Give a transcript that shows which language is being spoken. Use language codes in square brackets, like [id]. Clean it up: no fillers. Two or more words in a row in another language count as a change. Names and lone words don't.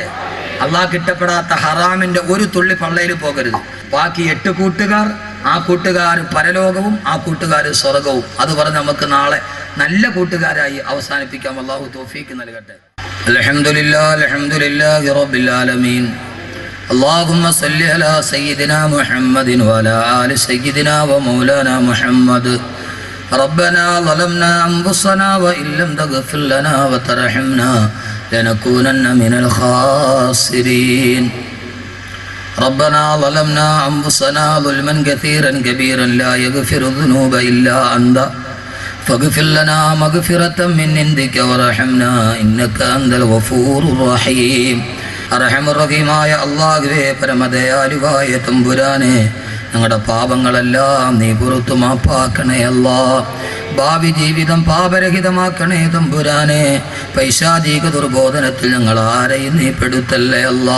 [ml] അള്ളാഹ് ഇഷ്ടപ്പെടാത്ത ഹറാമിന്റെ ഒരു തുള്ളി പള്ളയിൽ പോകരുത്. ബാക്കി 8 കൂട്ടുകാർ, ആ കൂട്ടുകാർ പരലോകവും ആ കൂട്ടുകാർ സ്വർഗവും. അത് പറഞ്ഞ് നമുക്ക് നാളെ നല്ല കൂട്ടുകാരായി അവസാനിപ്പിക്കാം. അല്ലാഹു തൗഫീക്ക് നൽകട്ടെ. [ar] الحمد لله الحمد لله رب العالمين. اللهم صل على سيدنا محمد وعلى آل سيدنا ومولانا محمد. ربنا ظلمنا أنفسنا وإن لم تغفر لنا وترحمنا لنكونن من الخاسرين. ربنا ظلمنا أنفسنا ظلما كثيرا كبيرا لا يغفر الذنوب إلا أنت فاغفر لنا مغفرة من عندك وارحمنا إنك أنت الغفور الرحيم. [ml] അർഹമുറഹീമായ അല്ലാഹുവേ, പരമദയാലുവായ തമ്പുരാനെ, ഞങ്ങളുടെ പാപങ്ങളെല്ലാം നീ പുറത്തു മാപ്പാക്കണേ അല്ലാ. ഭാവി ജീവിതം പാപരഹിതമാക്കണേ തമ്പുരാനെ. പൈശാചിക ദുർബോധനത്തിൽ ഞങ്ങൾ ആരെയും നീ പെടുത്തല്ലേ അല്ലാ.